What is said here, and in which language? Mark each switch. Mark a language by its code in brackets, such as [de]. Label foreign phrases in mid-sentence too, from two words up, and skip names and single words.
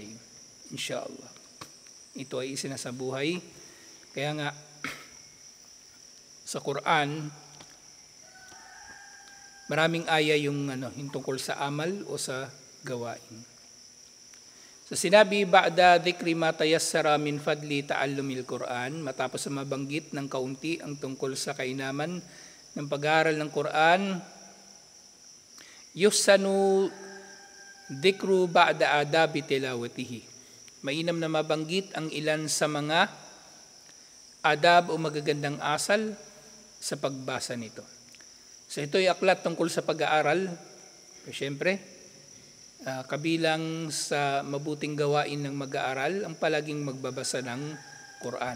[tl] Inshallah. Ito ay isa sa buhay. Kaya nga, sa Quran, maraming aya yung tungkol sa amal o sa gawain. So sinabi, [ar] بعد ذكر ما تيسر من فضل تعلم القرآن, [tl] matapos na mabanggit ng kaunti ang tungkol sa kainaman ng pag-aaral ng Quran, [ar] يسن ذكر بعض آداب تلاوته. [tl] Mainam na mabanggit ang ilan sa mga adab o magagandang asal sa pagbasa nito. So ito ay aklat tungkol sa pag-aaral. Siyempre, kabilang sa mabuting gawain ng mag-aaral ang palaging magbabasa ng Quran.